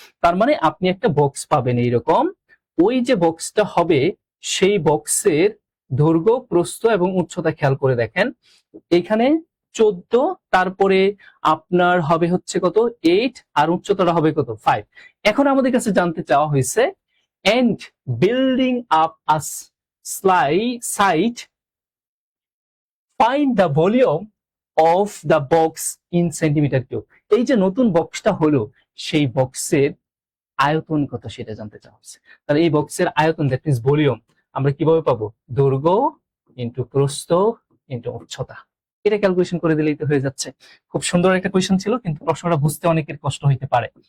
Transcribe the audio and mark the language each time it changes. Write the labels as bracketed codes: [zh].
[bn] তার মানে আপনি একটা বক্স পাবেন এইরকম, ওই যে বক্সটা হবে সেই বক্সের দৈর্ঘ্য, প্রস্থ এবং উচ্চতা খেয়াল করে দেখেন, এখানে 14, তারপরে আপনার হবে হচ্ছে কত, 8, আর উচ্চতাটা হবে কত, 5। এখন আমাদের কাছে জানতে চাওয়া হয়েছে, [en] and building up a site, find the volume of the box in centimeter cube। [bn] এই যে নতুন বক্সটা হলো, সেই বক্সের আয়তন কত সেটা জানতে চাওয়া হচ্ছে। তাহলে এই বক্সের আয়তন, [en] that means volume, [bn] আমরা কিভাবে পাবো, দৈর্ঘ্য ইনটু প্রস্থ ইনটু উচ্চতা। এটা ক্যালকুলেশন করে দিলেই তো হয়ে যাচ্ছে। খুব সুন্দর একটা কোয়েশ্চেন ছিল, কিন্তু প্রশ্নটা বুঝতে অনেকের কষ্ট হইতে পারে।